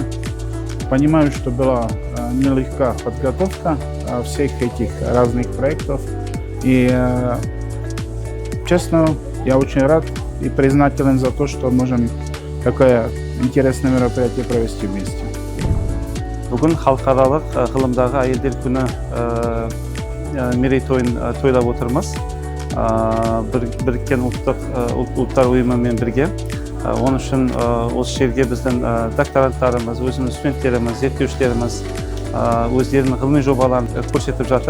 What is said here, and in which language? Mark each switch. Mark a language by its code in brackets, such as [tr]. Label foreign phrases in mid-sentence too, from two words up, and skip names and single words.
[ru] Понимаю, что была нелегкая подготовка всех этих разных проектов. И, честно, я очень рад и признателен за то, что можем такое интересное мероприятие провести вместе. [kk] Бүгін халықаралық ғылымдағы әйелдер күні мерейтойын тойлап отырмыз. Біріккен ұлттар ұйымымен бірге. Оның үшін осы жерге біздің докторанттарымыз, өзіміз студенттеріміз, зерттеушілеріміз өздерінің ғылыми жобаларын көрсетіп жатыр.